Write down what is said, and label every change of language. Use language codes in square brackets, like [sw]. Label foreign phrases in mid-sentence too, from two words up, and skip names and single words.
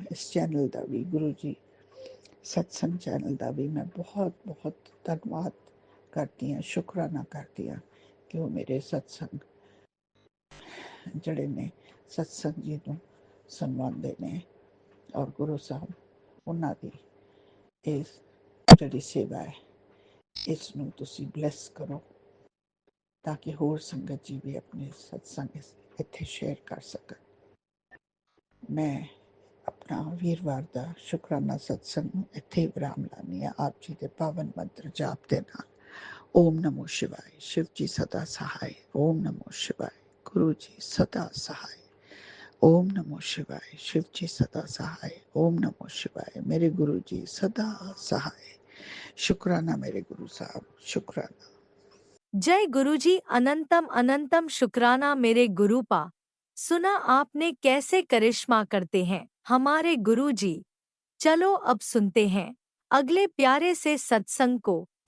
[pa] ਇਸ ਚੈਨਲ ਦਾ ਵੀ, ਗੁਰੂ ਜੀ ਸਤਸੰਗ ਚੈਨਲ ਦਾ ਵੀ ਮੈਂ ਬਹੁਤ ਬਹੁਤ ਧੰਨਵਾਦ ਕਰਦੀ ਹਾਂ, ਸ਼ੁਕਰਾਨਾ ਕਰਦੀ ਹਾਂ ਕਿ ਉਹ ਮੇਰੇ ਸਤਸੰਗ ਜਿਹੜੇ ਨੇ ਸਤਸੰਗ ਜੀ ਨੂੰ ਸੁਣਵਾਉਂਦੇ ਨੇ, ਔਰ ਗੁਰੂ ਸਾਹਿਬ ਉਹਨਾਂ ਦੀ ਇਸ ਜਿਹੜੀ ਸੇਵਾ ਹੈ ਇਸ ਨੂੰ ਤੁਸੀਂ ਬਲੈਸ ਕਰੋ ਤਾਂ ਕਿ ਹੋਰ ਸੰਗਤ ਜੀ ਵੀ ਆਪਣੇ ਸਤਸੰਗ ਇੱਥੇ ਸ਼ੇਅਰ ਕਰ ਸਕਣ। ਮੈਂ ਆਪਣਾ ਵੀਰਵਾਰ ਦਾ ਸ਼ੁਕਰਾਨਾ ਸਤਸੰਗ ਇੱਥੇ ਵਿਰਾਮ ਲਾਉਂਦੀ ਹਾਂ ਆਪ ਜੀ ਦੇ ਪਾਵਨ ਮੰਤਰ ਜਾਪ ਦੇ ਨਾਲ। [hi] ओम नमो शिवाय। शिव जी सदा सहाय। ओम नमो शिवाय। गुरु जी सदा सहाय। ओम नमो शिवाय। शिव जी सदा सहाय। ओम नमो शिवाय। मेरे गुरु जी सदा सहाय। शुक्राना मेरे गुरु साहब, शुक्राना। जय गुरुजी। अनंतम अनंतम शुक्राना मेरे गुरुपा। सुना आपने कैसे करिश्मा करते हैं हमारे गुरुजी। चलो अब सुनते हैं अगले प्यारे से सत्संग को।